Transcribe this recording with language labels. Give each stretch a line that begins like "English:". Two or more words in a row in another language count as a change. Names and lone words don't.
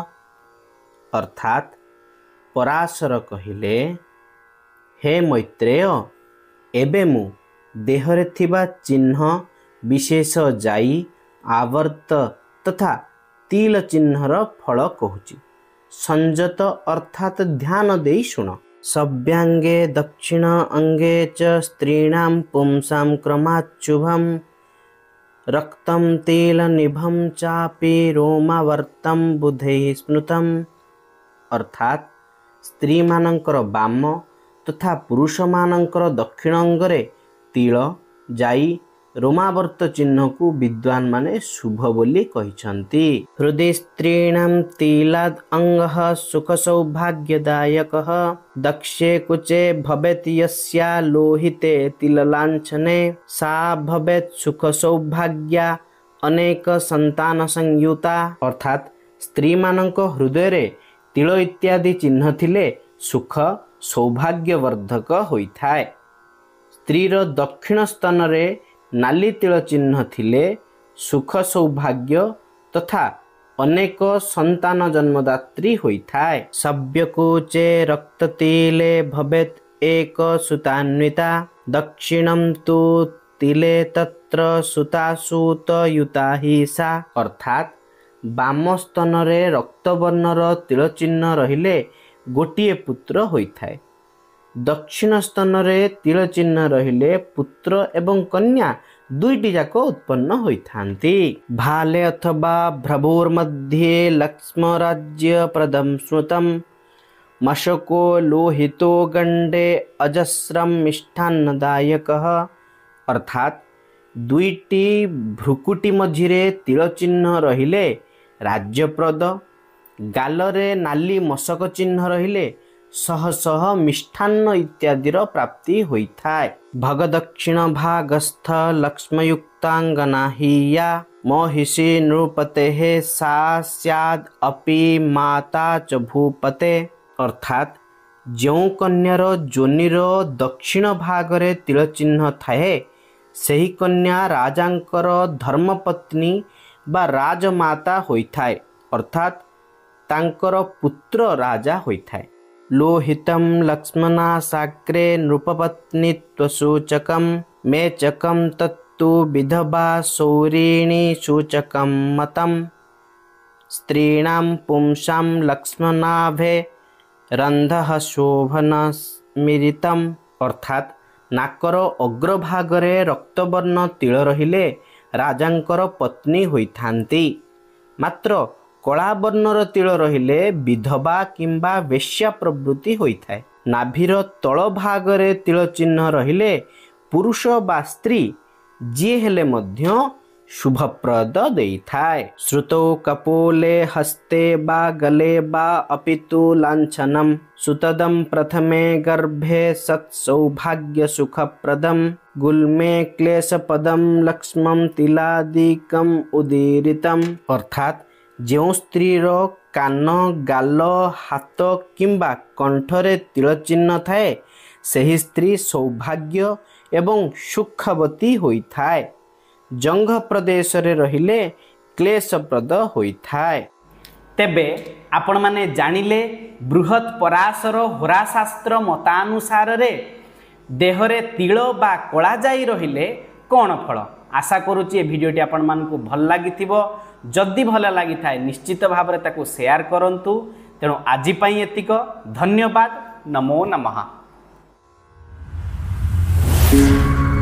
Odia: ଅର୍ଥାତ ପରାଶର କହିଲେ, ହେ ମୈତ୍ରେୟ, ଏବେ ମୁ ଦେହରେ ଥିବା ଚିହ୍ନ ବିଶେଷ ଯଥା ଆବର୍ତ୍ତ ତଥା ତିଳ ଚିହ୍ନର ଫଳ କହୁଛି। ସଂଯତ ଅର୍ଥାତ ଧ୍ୟାନ ଦେଇ ଶୁଣ।
Sanskrit: सव्यांगे दक्षिण अंगे च स्त्रीणां पुंसां क्रमाच्युभं रक्तं तिलनिभं चापि रोमावर्तं बुधैः स्मृतम्।
Odia: ଅର୍ଥାତ ସ୍ତ୍ରୀ ମାନଙ୍କର ବାମ ତଥା ପୁରୁଷ ମାନଙ୍କର ଦକ୍ଷିଣ ଅଙ୍ଗରେ ତିଳ ଯଥା ରୋମାବର୍ତ୍ତ ଚିହ୍ନ କୁ ବିଦ୍ୱାନ ମାନେ ଶୁଭ ବୋଲି କହିଛନ୍ତି।
Sanskrit: हृदय स्त्रीणां तिलाद अंगः सुख सौभाग्यदायकः दक्षे कुचे भवेत् यस्या लोहिते तिललांछने सा भवेत् सुख सौभाग्या अनेक संतान संयुता।
Odia: ଅର୍ଥାତ ସ୍ତ୍ରୀ ମାନଙ୍କ ହୃଦୟ ରେ ତିଳ ଇତ୍ୟାଦି ଚିହ୍ନ ଥିଲେ ସୁଖ ସୌଭାଗ୍ୟବର୍ଦ୍ଧକ ହୋଇଥାଏ। ସ୍ତ୍ରୀର ଦକ୍ଷିଣ ସ୍ତନ ରେ ନାଲି ତିଳ ଚିହ୍ନ ଥିଲେ ସୁଖ ସୌଭାଗ୍ୟ ତଥା ଅନେକ ସନ୍ତାନ ଜନ୍ମଦାତ୍ରୀ ହୋଇଥାଏ।
Sanskrit: सव्यकुचे रक्ततिले भवेत् एक सुतान्विता दक्षिणं तु तिले तत्र सुतासूतयुता हि सा।
Odia: ଅର୍ଥାତ ବାମ ସ୍ତନ ରେ ରକ୍ତବର୍ଣ୍ଣର ତିଳ ଚିହ୍ନ ରହିଲେ ଗୋଟିଏ ପୁତ୍ର ହୋଇଥାଏ। ଦକ୍ଷିଣ ସ୍ତନ ରେ ତିଳ ଚିହ୍ନ ରହିଲେ ପୁତ୍ର ଏବଂ କନ୍ୟା ଦୁଇଟି ଯାକ ଉତ୍ପନ୍ନ ହୋଇଥାନ୍ତି।
Sanskrit: भाले अथवा भ्रभुर मध्ये लक्ष्म राज्य प्रदम स्मृतम मशको लोहितो गंडे अजस्रम मिष्ठान्नदायकः।
Odia: ଅର୍ଥାତ ଦୁଇଟି ଭ୍ରୁକୁଟୀ ମଝିରେ ତିଳ ଚିହ୍ନ ରହିଲେ ରାଜ୍ୟପ୍ରଦ, ଗାଲରେ ନାଲି ମଶକ ଚିହ୍ନ ରହିଲେ ସହ ସହ ମିଷ୍ଟାନ୍ନ ଇତ୍ୟାଦିର ପ୍ରାପ୍ତି ହୋଇଥାଏ।
Sanskrit: भगदक्षिण भागस्थ लक्ष्मयुक्तांगना हि या महिषी नृपतेः सा स्याद् अपि माता च भूपते।
Odia: ଅର୍ଥାତ ଯୋ କନ୍ୟାର ଯୋନିର ଦକ୍ଷିଣ ଭାଗରେ ତିଳ ଚିହ୍ନ ଥାଏ ସେହି କନ୍ୟା ରାଜାଙ୍କର ଧର୍ମପତ୍ନୀ ବା ରାଜମାତା ହୋଇଥାଏ। ଅର୍ଥାତ ତାଙ୍କର ପୁତ୍ର ରାଜା ହୋଇଥାଏ।
Sanskrit: लोहितं लक्ष्मणा साग्रे नृपपत्नीत्वसूचकं मेचकं तत्तु विधवा सौरिणी सूचकं मतम्। स्त्रीणां पुंसां लक्ष्मणाभे रन्धः शोभनस्मिरितम्।
Odia: ଅର୍ଥାତ ନାକର ଅଗ୍ରଭାଗରେ ରକ୍ତବର୍ଣ୍ଣ ତିଳ ରହିଲେ ରାଜାଙ୍କର ପତ୍ନୀ ହୋଇଥାନ୍ତି, ମାତ୍ର କଳା ବର୍ଣ୍ଣର ତିଳ ରହିଲେ ବିଧବା କିମ୍ବା ବେଶ୍ୟା ପ୍ରବୃତ୍ତି ହୋଇଥାଏ। ନାଭିର ତଳ ଭାଗରେ ତିଳ ଚିହ୍ନ ରହିଲେ ପୁରୁଷ ବା ସ୍ତ୍ରୀ ଯିଏ ହେଲେ ମଧ୍ୟ ଶୁଭପ୍ରଦ ଦେଇଥାଏ।
Sanskrit: श्रुतौ कपोले हस्ते बा गले बा अपितु लांछनम सुतदं प्रथमे गर्भे सत्सौभाग्य सुखप्रदम गुल्मे क्लेशपदम लक्ष्मं तिलादिकम उदीरितम।
Odia: ଅର୍ଥାତ ଯୋ ସ୍ତ୍ରୀର କାନ ଗାଲ ହାତ କିମ୍ବା କଣ୍ଠରେ ତିଳ ଚିହ୍ନ ଥାଏ ସେହି ସ୍ତ୍ରୀ ସୌଭାଗ୍ୟ ଏବଂ ସୁଖବତୀ ହୋଇଥାଏ। ଜଙ୍ଘ ପ୍ରଦେଶ ରେ ରହିଲେ କ୍ଳେଶପ୍ରଦ ହୋଇଥାଏ। ତେବେ ଆପଣ ମାନେ ଜାଣିଲେ ବୃହତ ପରାଶର ହୋରାଶାସ୍ତ୍ର ମତାନୁସାର ରେ ଦେହରେ ତିଳ ବା କଳା ଯଥା ରହିଲେ କେଉଁ ଫଳ। ଆଶା କରୁଛି ଏ ଭିଡିଓଟି ଆପଣ ମାନଙ୍କୁ ଭଲ ଲାଗିଥିବ। ଯଦି ଭଲ ଲାଗି ଥାଏ ନିଶ୍ଚିତ ଭାବ ରେ ତାକୁ ସେୟାର କରନ୍ତୁ। ତେଣୁ ଆଜି ପାଇଁ ଏତିକି। ଧନ୍ୟବାଦ।
Sanskrit: नमो नमः।